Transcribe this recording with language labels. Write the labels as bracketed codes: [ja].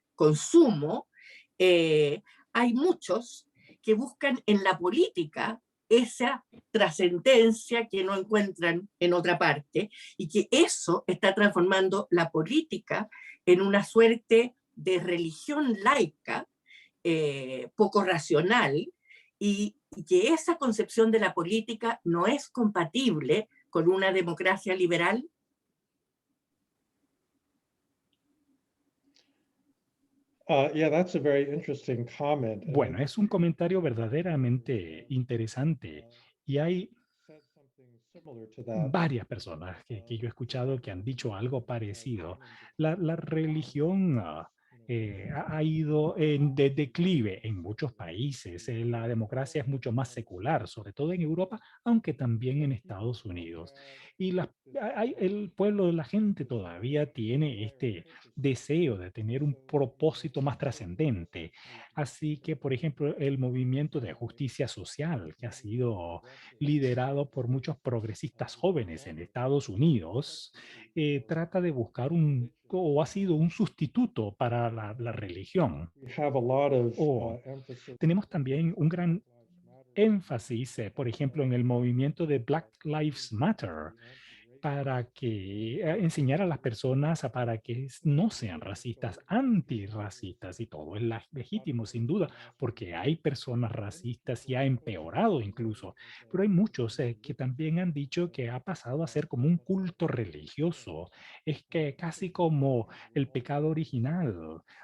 [es] consumo, hay muchos que buscan en la política esa trascendencia que no encuentran en otra parte y que eso está transformando la política en una suerte de religión laica, poco racional, y que esa concepción de la política no es compatible con una democracia liberal. [en] Yeah, that's a very interesting comment. And [es] Bueno, es un comentario verdaderamente interesante y hay [en] said something similar to that. [es] varias personas que yo he escuchado que han dicho algo parecido. La religión ha ido en de declive en muchos países. La democracia es mucho más secular, sobre todo en Europa, aunque también en Estados Unidos. Y el pueblo de la gente todavía tiene este deseo de tener un propósito más trascendente. Así que, por ejemplo, el movimiento de justicia social que ha sido liderado por muchos progresistas jóvenes en Estados Unidos, trata de buscar o ha sido un sustituto para la religión. [en] We have a lot of emphasis [es] Tenemos también un gran énfasis, por ejemplo, en el movimiento de Black Lives Matter, para que enseñar a las personas para que no sean racistas, antirracistas, y todo es legítimo, sin duda, porque hay personas racistas y ha empeorado incluso, pero hay muchos que también han dicho que ha pasado a ser como un culto religioso, es que casi como el pecado original.